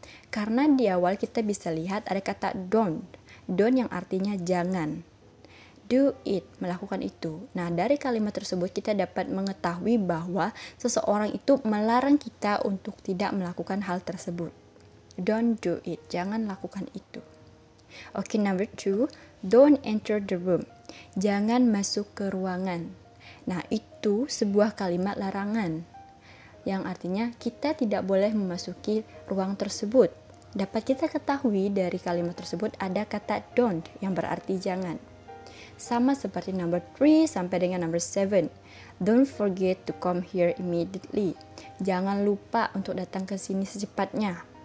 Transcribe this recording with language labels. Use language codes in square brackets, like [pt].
[id] Karena di awal kita bisa lihat ada kata don't. Don't yang artinya jangan. [en] Do it, [id] melakukan itu. Nah, dari kalimat tersebut kita dapat mengetahui bahwa seseorang itu melarang kita untuk tidak melakukan hal tersebut. [en] Don't do it, [id] jangan lakukan itu. [en] Okay, number 2, don't enter the room. [id] Jangan masuk ke ruangan. Nah, itu sebuah kalimat larangan yang artinya kita tidak boleh memasuki ruang tersebut. Dapat kita ketahui dari kalimat tersebut ada kata don't yang berarti jangan. Sama seperti number 3 sampai dengan number 7. [en] Don't forget to come here immediately. [id] Jangan lupa untuk datang ke sini secepatnya.